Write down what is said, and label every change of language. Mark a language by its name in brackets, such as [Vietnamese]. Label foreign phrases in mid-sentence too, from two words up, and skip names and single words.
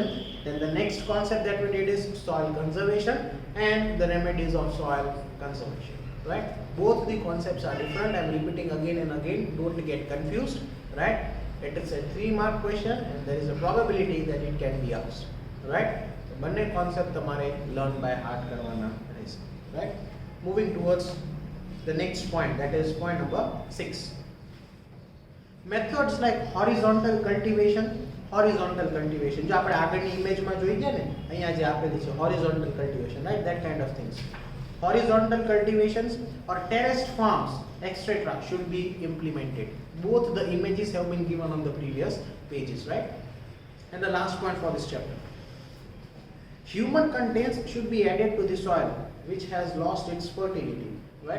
[English] Then the next concept that we did is soil conservation and the remedies of soil conservation, right? Both the concepts are different. I am repeating again and again. Don't get confused, right? It is a 3-mark question and there is a probability that it can be asked, right? [Gujarati] So બંને concept તમારે [English] learn by heart [Gujarati] કરવાના રહેશે, [English] right? Moving towards the next point, that is point number 6. Methods like horizontal cultivation. [Gujarati] જો આપણે આગળની ઇમેજમાં જોઈ ગયા ને, અહીંયા જે આપેલી છે [English] horizontal cultivation, right? That kind of things. Horizontal cultivations or terraced farms, etc. should be implemented. Both the images have been given on the previous pages, right? And the last point for this chapter. Human contents should be added to the soil which has lost its fertility, right?